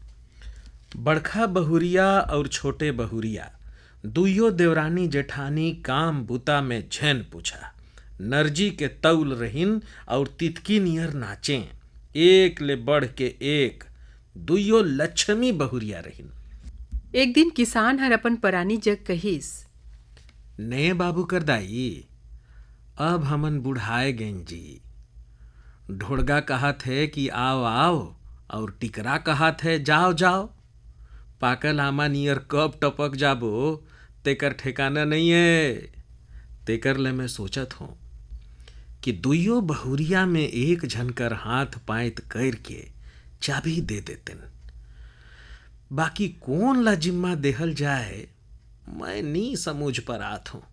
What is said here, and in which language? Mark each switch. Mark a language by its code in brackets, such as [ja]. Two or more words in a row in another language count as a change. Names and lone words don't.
[hne] बड़खा बहुरिया और छोटे बहुरिया दुइयो देवरानी जेठानी काम बुता में झैन पूछा नरजी के तौल रहिन और तितकी नियर नाचे। एक ले बढ़ के एक दुइयो लक्ष्मी बहुरिया रहिन। एक दिन किसान हर अपन परानी जग कहिस, ने बाबू कर दाई अब हमन बुढ़ाए गें जी। ढोड़गा कहा थे कि आओ आओ और टिकरा कहा थे जाओ जाओ। पाकल आमा नियर कब टपक जाबो तेकर ठिकाना नहीं है। तेकर ले मैं सोचत हूँ कि दुइयो बहुरिया में एक झनकर हाथ पायत कर के चाबी दे देतेन। बाकी कौन ला जिम्मा देहल जाए मैं नी समझ पर आत हूँ।